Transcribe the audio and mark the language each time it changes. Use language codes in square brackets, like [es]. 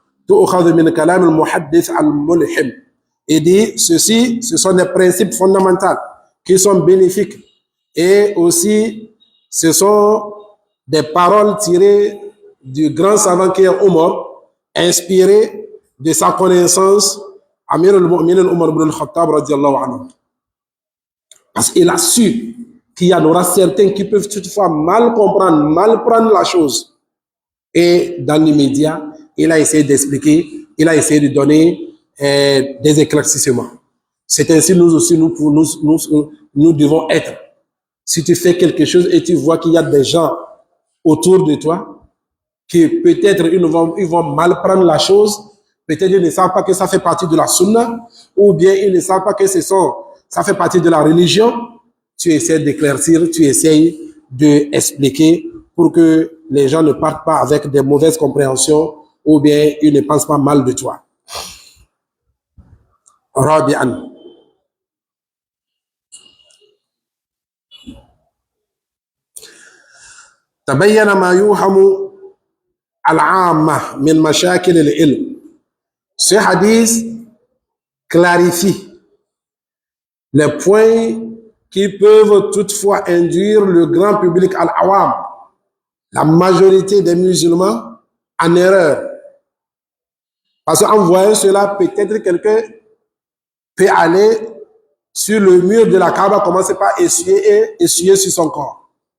[ar] تؤخذ من كلام المحدث الملحم. [fr] Il dit, ceci, ce sont des principes fondamentaux qui sont bénéfiques. Et aussi, ce sont des paroles tirées du grand savant qui est Omar, inspirées de sa connaissance, Amir al-Mu'minin Omar ibn al-Khattab radiallahu anhu. Parce qu'il a su qu'il y en aura certains qui peuvent toutefois mal comprendre, mal prendre la chose. Et dans l'immédiat, il a essayé d'expliquer, il a essayé de donner des éclaircissements. C'est ainsi nous aussi, nous devons être. Si tu fais quelque chose et tu vois qu'il y a des gens autour de toi qui peut-être ils vont mal prendre la chose, peut-être ils ne savent pas que ça fait partie de la sunna, ou bien ils ne savent pas que ça fait partie de la religion, tu essaies d'éclaircir, tu essaies d'expliquer pour que les gens ne partent pas avec des mauvaises compréhensions ou bien ils ne pensent pas mal de toi. [ar] رابعا تبين ما يوهم العامة من مشاكل العلم. [fr] Ce hadith clarifie les points qui peuvent toutefois induire le grand public al-awam, la majorité des musulmans, en erreur. Parce qu'en voyant cela, peut-être quelqu'un peut aller sur le mur de la Kaaba, commencer par essuyer sur son corps.